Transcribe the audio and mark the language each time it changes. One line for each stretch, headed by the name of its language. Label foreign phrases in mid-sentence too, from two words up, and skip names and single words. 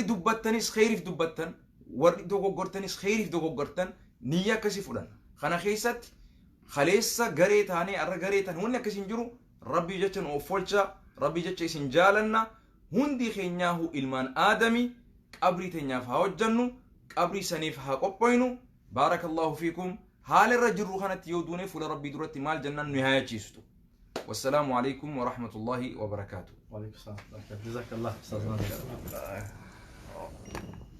Oromo: dubbattanis khayriif dubbattan warri dogoggortanis khayriif dogoggortan niyya akkasii fudhan kana keessatti khaleessa garee taanee arra garee tan wanni akkasiin jiru rabbii jecha nu offolcha rabbii jecha isin jaalanna hundi keenyaahu ilmaan aadami qabrii teenyaaf haa hojjannu qabrii saniif haa qophoynu
Arabic: بارك الله فيكم
Oromo: haala irra jirru kanatti yoo duune fuula rabbii duratti maal jannaan nu haayachiistu
Arabic: والسلام عليكم ورحمة الله وبركاته. وعليكم السلام ورحمة الله وبركاته. جزاك الله أستاذ ناصر.